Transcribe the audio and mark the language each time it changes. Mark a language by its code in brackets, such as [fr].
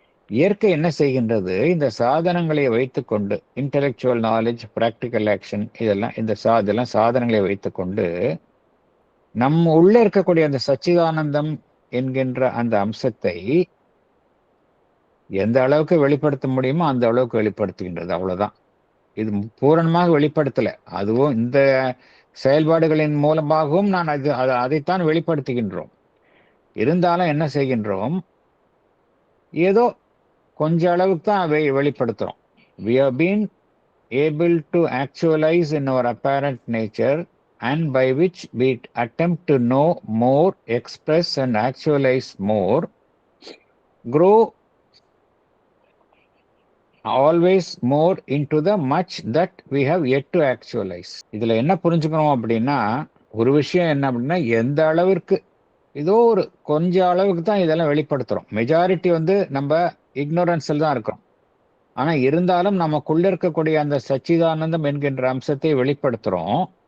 [ta] இயற்கை என்ன செய்கின்றது? இந்த சாதனங்களை வைத்துக்கொண்டு, [en] intellectual knowledge, practical action, [ta] இதெல்லாம் சாதனங்களை வைத்துக்கொண்டு நம்ம உள்ள இருக்கக்கூடிய அந்த சச்சிதானந்தம் என்கின்ற அந்த அம்சத்தை எந்த அளவுக்கு வெளிப்படுத்த முடியுமோ அந்த அளவுக்கு வெளிப்படுத்துகின்றது. அவ்வளவுதான். இது பூரணமாக வெளிப்படுத்தல. அதுவும் இந்த செயல்பாடுகளின் மூலமாகவும் நான் அதைத்தான் வெளிப்படுத்துகின்றோம். இருந்தாலும் என்ன செய்கின்றோம்? ஏதோ கொஞ்ச அளவுக்கு தான் வெளிப்படுத்துறோம். [en] We have been able to actualize in our apparent nature, and by which we attempt to know more, express and actualize more, grow always more into the much that we have yet to actualize. [ta] இதுல என்ன புரிஞ்சுக்கணும் அப்படின்னா, ஒரு விஷயம் என்ன அப்படின்னா, எந்த அளவிற்கு ஏதோ ஒரு கொஞ்ச அளவுக்கு தான் இதெல்லாம் வெளிப்படுத்துறோம். மெஜாரிட்டி நம்ம இக்னோரன்ஸில் தான் இருக்கிறோம். ஆனா இருந்தாலும் நமக்குள்ள இருக்கக்கூடிய அந்த சச்சிதானந்தம் என்கின்ற அம்சத்தை வெளிப்படுத்துறோம்.